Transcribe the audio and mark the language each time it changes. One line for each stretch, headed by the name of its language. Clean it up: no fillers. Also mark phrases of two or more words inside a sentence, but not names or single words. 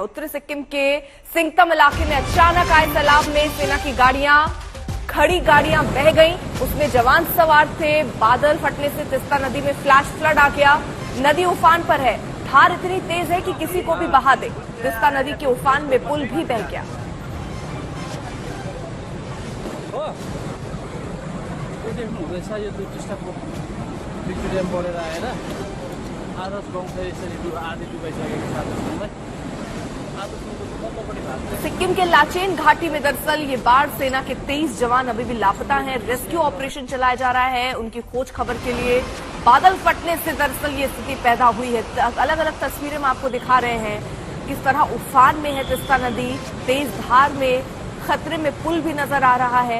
Hindi: उत्तरी सिक्किम के सिंगतम इलाके में अचानक आए सैलाब में सेना की खड़ी गाड़ियां बह गईं। उसमें जवान सवार थे। बादल फटने से तिस्ता नदी में फ्लैश फ्लड आ गया। नदी उफान पर है। धार इतनी तेज है कि किसी को भी बहा दे। तिस्ता नदी के उफान में पुल भी बह गया।
Nepali: बढेर आएर आदर्श गाउँ यसरी आधी डुबाइसकेको छ।
Hindi: सिक्किम के लाचेन घाटी में दरअसल ये बाढ़ सेना के 23 जवान अभी भी लापता हैं। रेस्क्यू ऑपरेशन चलाया जा रहा है उनकी खोज खबर के लिए। बादल फटने से दरअसल ये स्थिति पैदा हुई है। अलग अलग तस्वीरें हम आपको दिखा रहे हैं किस तरह उफान में है तिस्ता नदी। तेज धार में खतरे में पुल भी नजर आ रहा है।